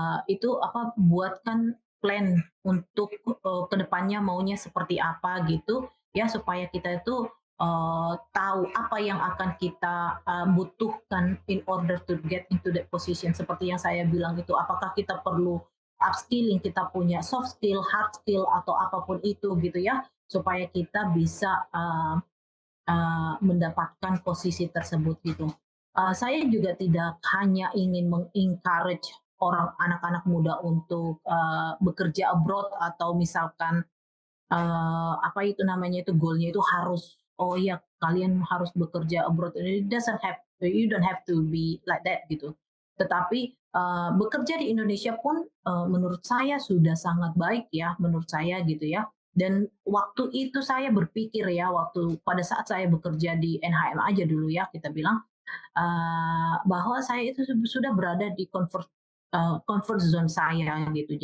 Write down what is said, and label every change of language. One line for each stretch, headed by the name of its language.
Indonesian: itu apa, buatkan plan untuk, ke depannya maunya seperti apa gitu, ya supaya kita itu tahu apa yang akan kita butuhkan
English: in order to get into that position
Indonesian: seperti yang saya bilang itu apakah kita perlu upskilling kita punya soft skill hard skill atau apapun itu gitu ya supaya kita bisa mendapatkan posisi tersebut gitu. Saya juga tidak hanya ingin mengencourage orang anak-anak muda untuk bekerja abroad atau misalkan apa itu namanya itu goalnya itu harus oh iya kalian harus bekerja abroad.
English: It doesn't have you don't have to be like that gitu.
Indonesian: Tetapi bekerja di Indonesia pun menurut saya sudah sangat baik ya menurut saya gitu ya. Dan waktu itu saya berpikir ya waktu pada saat saya bekerja di NHM aja dulu ya kita bilang bahwa saya itu sudah berada di comfort zone saya gitu.